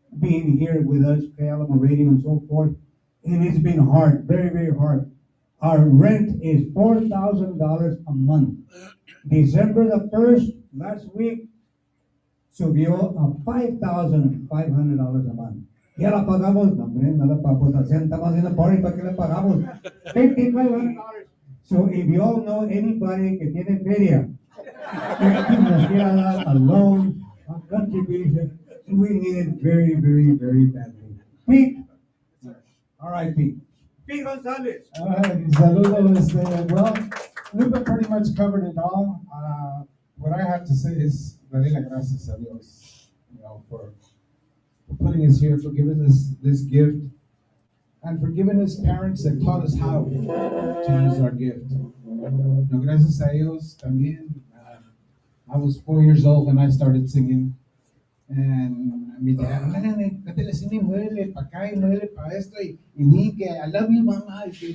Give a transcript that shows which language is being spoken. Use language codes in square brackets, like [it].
[en] being here with us, Alamo Radio and so forth. And it's been hard, very, very hard. Our rent is $4,000 a month. December the 1st, last week, [es] subió a [en] $5,500 a month. [es] Ya la pagamos, no, hombre, nada para pues estamos haciendo party, ¿para qué le pagamos? [en] $5,500. So if you all know anybody [es] que tiene feria, que nos quiera dar [en] a loan, a contribution, we need it very, very, very badly. Pete, all right, Pete. Pete Gonzalez. Saludos, well, Lupe pretty much covered it all. What I have to say is, [es] darle las gracias a Dios, [en] for putting us here, for giving us this gift, and for giving us parents that taught us how to use our gift. [es] No, gracias a ellos también. [en] I was 4 years old when I started singing. And [es] mi tía, cántale así, ni muévele para acá y muévele para esto y di que [en] I love you, mama.